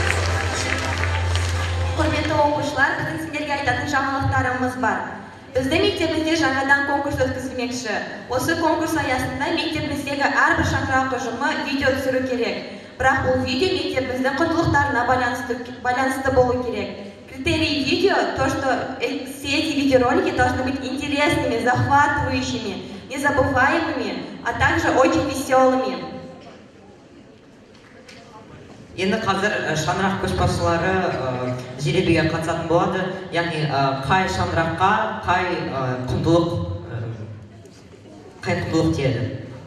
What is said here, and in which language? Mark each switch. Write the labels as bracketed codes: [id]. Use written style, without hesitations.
[kk] Құрметті оқушылар, біздің сіздерге айтатын жаңалықтарымыз бар. Біздің мектебімізде жаңадан конкурс өткізілмекші. Осы конкурс аясында мектебіміздегі әрбір шаңырақ ұжымы видео түсіру керек. Бірақ бұл видео мектебіміздің құндылықтарына байланысты болу керек. [ru] Критерий видео – то, что все эти видеоролики должны быть интересными, захватывающими, незабываемыми, а также очень веселыми. [kk] Енді қазір шаңырақ көшбасшылары жеребеге қатысатын болады. Яғни қай шаңыраққа қай құндылық тиеді.